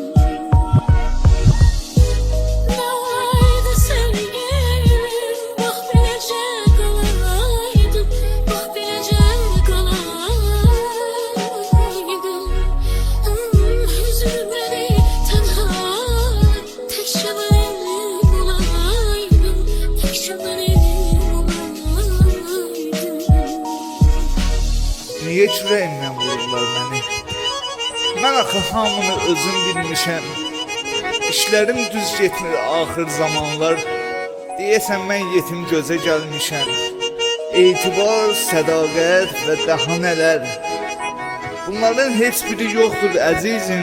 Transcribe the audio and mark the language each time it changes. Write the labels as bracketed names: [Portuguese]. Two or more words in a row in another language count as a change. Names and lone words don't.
[Turkish] Ne olaydı sevgilim, bak bilecek olaydın, bak bilecek olaydın. Üzülüp beni tenhalı, tekşe benim olaydın, tekşe benim olaydın. [Azerbaijani] Niye çürəyimdən vururlar məni? Mən axı hamını özüm bilmişəm. İşlərim düz getmir axır zamanlar. Deyəsən mən yetim gözə gəlmişəm. Etibar, sədaqət və daha nələr. Bunların heç biri yoxdur əzizim.